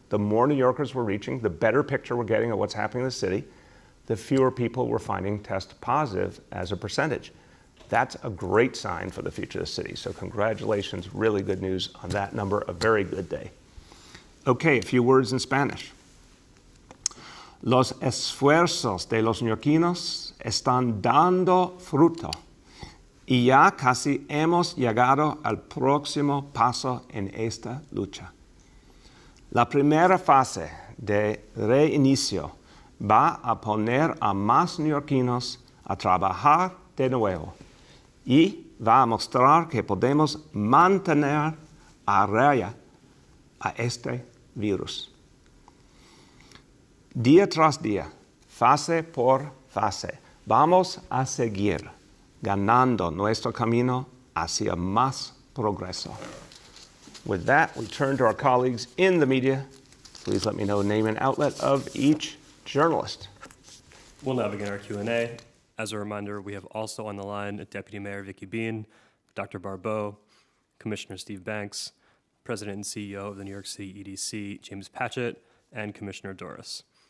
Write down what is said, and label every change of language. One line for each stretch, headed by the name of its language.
English: The more New Yorkers we're reaching, the better picture we're getting of what's happening in the city, the fewer people we're finding test positive as a percentage. That's a great sign for the future of the city. So congratulations, really good news on that number, a very good day. Okay, a few words in Spanish.
Spanish: Los esfuerzos de los neoyorquinos están dando fruto y ya casi hemos llegado al próximo paso en esta lucha. La primera fase de reinicio va a poner a más neoyorquinos a trabajar de nuevo y va a mostrar que podemos mantener a raya a este virus. Día tras día, fase por fase, vamos a seguir ganando nuestro camino hacia más progreso.
English: With that, we turn to our colleagues in the media. Please let me know the name and outlet of each journalist. We'll now begin our Q&A. As a reminder, we have also on the line Deputy Mayor Vicky Bean, Dr. Barbeau, Commissioner Steve Banks, President and CEO of the New York City EDC, James Patchett, and Commissioner Doris.